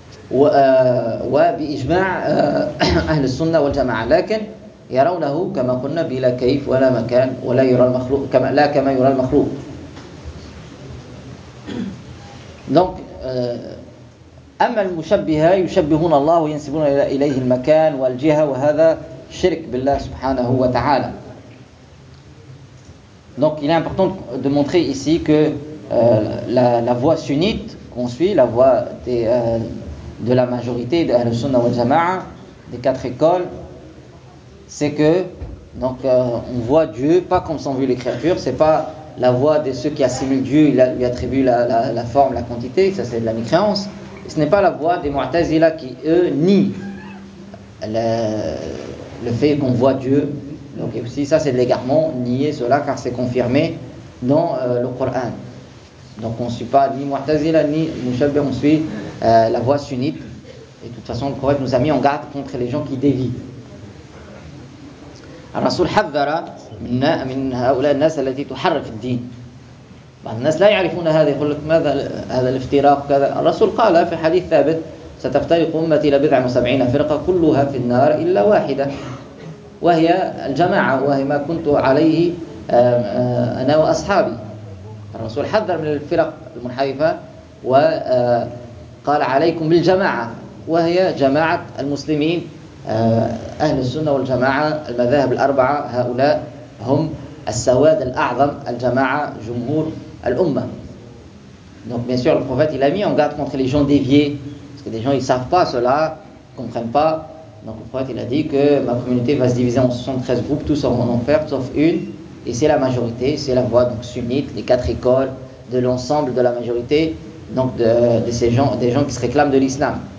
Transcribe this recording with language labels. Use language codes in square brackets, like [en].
[ar] وبإجماع أهل السنة والجماعة، لكن يرونه كما قلنا بلا كيف ولا مكان، ولا يرى المخلوق كما لا كما يرى المخلوق. دونك أما المشبهة يشبهون الله وينسبون إليه المكان والجهة، وهذا شرك بالله سبحانه وتعالى. [fr] Donc il est important de montrer ici que la voie sunnite qu'on suit, la voie de la majorité de Al-Sunnah wal-Jama'a, des quatre écoles, c'est que donc on voit Dieu pas comme sont vues les créatures. C'est pas la voie de ceux qui assimilent Dieu, il lui attribue la forme, la quantité, ça c'est de la mécréance. Ce n'est pas la voie des Mu'tazila qui eux nient le fait qu'on voit Dieu. Donc aussi ça c'est de l'égarement, nier cela, car c'est confirmé dans le Coran. Donc on ne suit pas ni Mu'tazila ni Mushabbi, on suit la voie sunnite. Et de toute façon le prophète nous a mis en garde contre les gens qui dévient. [ar] الرسول حذر من هؤلاء الناس التي تحرف الدين. بعض الناس لا يعرفون هذا، يقول لك ماذا هذا الافتراق كذا. الرسول قال في حديث ثابت: ستفترق أمتي لبضع وسبعين فرقة كلها في النار إلا واحدة، وهي الجماعة، وهي ما كنت عليه أنا وأصحابي. الرسول حذر من الفرق المنحرفة وقال عليكم بالجماعة، وهي جماعة المسلمين أهل السنة والجماعة، المذاهب الأربعة، هؤلاء هم السواد الأعظم، الجماعة جمهور الأمة. [fr] Donc bien sûr le prophète il a mis en garde contre les gens déviés, parce que des gens ils savent pas cela, ils comprennent pas. Donc le prophète il a dit que ma communauté va se diviser en 73 groupes, tous en enfer sauf une, et c'est la majorité, c'est la voie donc sunnite, les quatre écoles de l'ensemble de la majorité, donc de ces gens, des gens qui se réclament de l'islam.